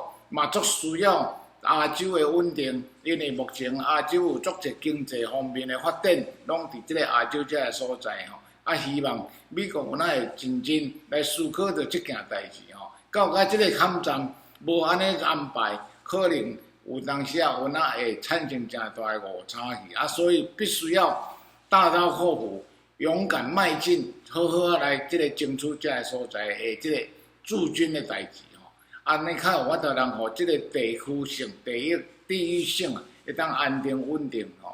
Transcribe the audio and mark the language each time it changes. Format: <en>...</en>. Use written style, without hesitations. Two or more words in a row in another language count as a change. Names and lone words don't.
<nan>嘛，足需要亚洲的稳定，因为目前亚洲有足侪经济方面的发展，拢伫即个亚洲这个所在吼。啊，希望美国有哪会认真来思考着即件代志吼。到甲即个坎站无安尼安排，可能有当时啊有哪会产生诚大的误差去啊，所以必须要大刀阔斧、勇敢迈进，好好来即个争取这个所在的即个驻军的代志。安尼较有法度通互即个地区性、地域性啊，会当安定稳定吼。</nan>